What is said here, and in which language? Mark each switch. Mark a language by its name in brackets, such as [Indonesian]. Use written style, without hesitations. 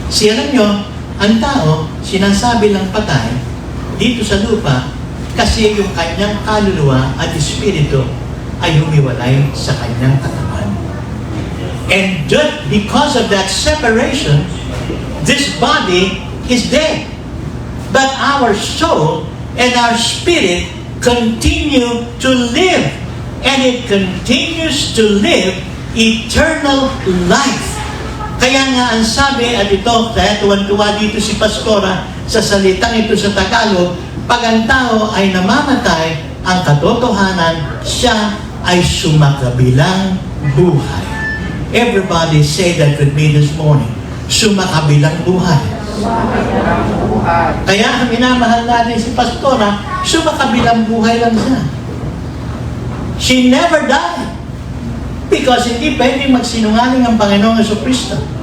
[Filipino] Alam nyo, ang tao, sinasabi lang patay dito sa lupa kasi yung kanyang kaluluwa at espiritu ay humiwalay sa kanyang katawan. [English] And just because of that separation, this body is dead. But our soul and our spirit continue to live. And it continues to live eternal life. [Filipino] Kaya nga ang sabi, at ito, kaya tuwan-tuwa dito si Pastora sa salitang ito sa Tagalog, pag ang tao ay namamatay, ang katotohanan, siya ay sumakabilang buhay. [English] Everybody say that with me this morning. [Filipino] Sumakabilang buhay. Kaya minamahal natin si Pastora, sumakabilang buhay lang siya. [English] She never died. Because [Filipino] hindi pwedeng magsinungaling ang Panginoong Jesucristo.